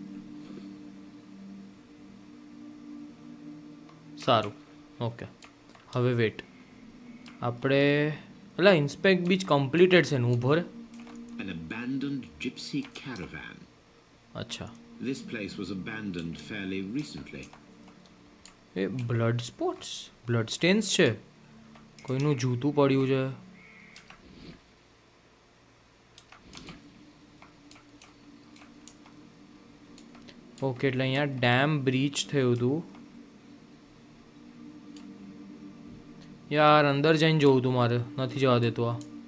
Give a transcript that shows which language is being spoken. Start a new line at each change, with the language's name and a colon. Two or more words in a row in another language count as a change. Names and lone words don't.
Gujarati: સારું ઓકે. હવે વેટ આપણે એટલે
English: inspect beach completed
Gujarati: છે ને ઊભો રે.
English: An abandoned gypsy caravan.
Gujarati: અચ્છા
English: This place was abandoned fairly recently.
Gujarati: એ
English: blood spots, blood stains
Gujarati: છે, કોઈનું જૂતું પડ્યું છે. ઓકે, એટલે અહીંયા
English: dam breach
Gujarati: થયું હતું. યાર અંદર જઈને જોવું હતું મારે, નથી જવા દેતું આ.